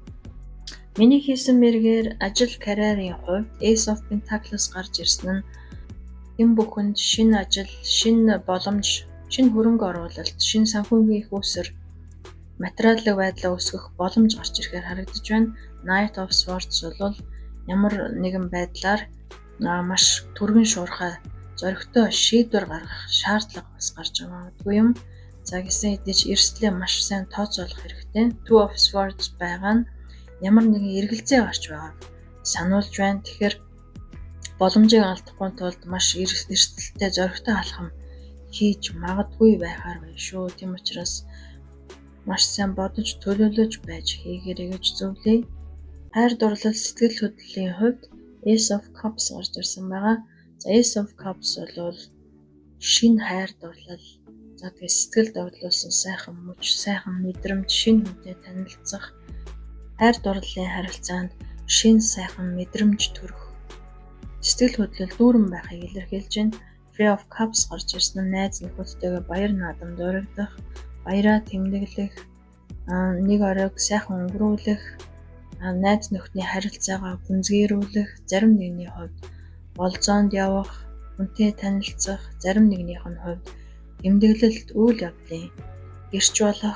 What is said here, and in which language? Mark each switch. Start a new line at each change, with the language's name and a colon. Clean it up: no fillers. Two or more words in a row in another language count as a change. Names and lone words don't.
Mongolian: Миний хийсэн мэргээр ажил карьерийн хувьд Ace of Pentacles гарч ирсэн нь хэн бүхэнд шинэ ажил, шинэ боломж, шинэ хөрөнгө оруулалт, шинэ санхүүгийн их усэр, материалын байдлаа өсгөх боломж гарч ирэхээр харагдаж байна. Knight of Swords бол ямар нэгэн байдлаар маш түргэн шуурхай зоригтой шийдвэр гаргах шаардлага бас гарч магадгүй юм. За гэсэн хэдий ч эрсдлээ маш сайн тооцоолох хэрэгтэй. Two of Swords байгаа нь ямар нэгэн эргэлзээ гарч байгааг сануулж байна. Тэгэхээр боломжийг алдахгүй тулд маш эрсдэлтэй зоригтой алхам хийж магадгүй байхаар байна шүү. Тийм учраас маш сайн бодож төлөвлөж байж хийгээрэй гэж зөвлөе. Хайр дурлал сэтгэл хөдлөлийн хувьд Ace of Cups гарч ирсэн байгаа. За Ace of Cups бол шинэ хайр дурлал, за тэгээ сэтгэл догтлуулсан сайхан мөч, сайхан мэдрэмж, шинэ хүнтэй танилцах, хайр дурлалын харилцаанд шинэ сайхан мэдрэмж төрөх, сэтгэл хөдлөл дүүрэн байхыг илэрхийлж байна. Three of Cups гарч ирсэн нь найз нөхөдтэйгээ баяр наадам дурагдах, баяраа тэмдэглэх, нэг оройг сайхан өнгөрүүлэх, найз нөхдөний харилцаагаа гүнзгийрүүлэх, зарим нэгний хувьд болзоонд явах, хүнтэй танилцах, зарим нэгнийх нь хувьд тэмдэглэлт үйл явдлын гэрч болох.